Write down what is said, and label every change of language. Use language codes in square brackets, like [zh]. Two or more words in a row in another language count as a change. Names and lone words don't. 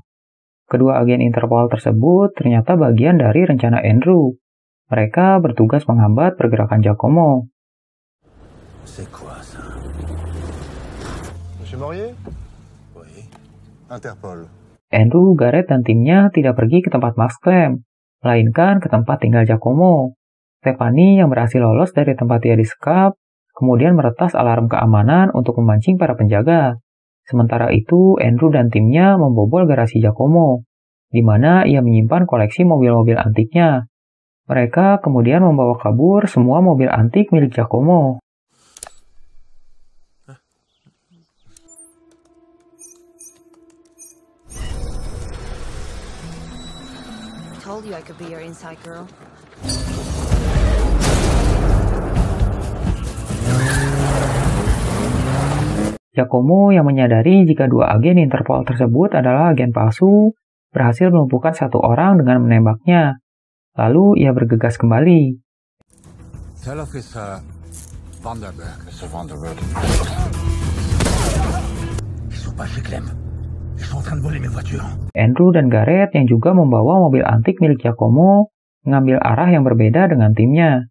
[id] Kedua agen Interpol tersebut ternyata bagian dari rencana Andrew. Mereka bertugas menghambat pergerakan Giacomo. [fr] Monsieur Morier? Oui. Interpol. [id] Andrew, Gareth, dan timnya tidak pergi ke tempat Max Clem, melainkan ke tempat tinggal Giacomo. Stephanie yang berhasil lolos dari tempat ia disekap, kemudian meretas alarm keamanan untuk memancing para penjaga. Sementara itu, Andrew dan timnya membobol garasi Giacomo, di mana ia menyimpan koleksi mobil-mobil antiknya. Mereka kemudian membawa kabur semua mobil antik milik Giacomo. [en] Told you I could be your inside girl. [id] Giacomo yang menyadari jika dua agen Interpol tersebut adalah agen palsu, berhasil melumpuhkan satu orang dengan menembaknya. Lalu ia bergegas kembali. [en] Tell Officer Vanderberg. Mr. Vanderberg. [id] Andrew dan Gareth yang juga membawa mobil antik milik Giacomo mengambil arah yang berbeda dengan timnya.